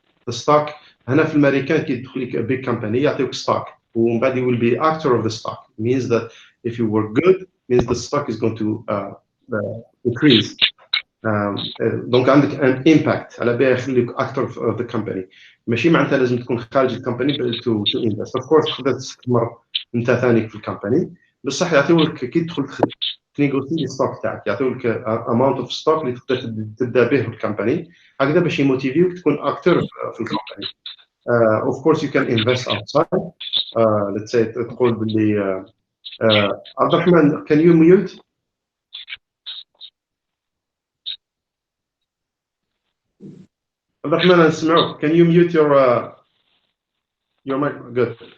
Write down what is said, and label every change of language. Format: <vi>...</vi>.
<en>The stock</en> <ar>هنا في الامريكان كي تدخل لك</ar> <en>a big company يعطيوك stock</en> <ar>ومن بعد</ar> <en>you will be actor of the stock. It means that if you work good means the stock is going to increase.</en> <ar>دونك عندك</ar> <en>an impact</en> <ar>على بها يخليك</ar> <en>actor of the company.</en> <ar>ماشي معناتها لازم تكون خارج الكومباني</ar> <en>to invest.</en> <ar>Of course تقدر تستثمر انت ثاني في الكومباني بصح يعطيوك كي تدخل تنيغوسي الستوك تاعك يعطيوك</ar> <en>amount of stock</en> <ar>اللي تقدر تبدا به في الكومباني هكذا باش يموتيفيوك تكون اكتر في الكومباني.</ar> <en>Of course you can invest outside. Let's say</en> <ar>تقول باللي</ar> <en>عبد الرحمن can you mute? عبد الرحمن</en> <ar>نسمعوك.</ar> <en>Can you mute your mic? Good.</en>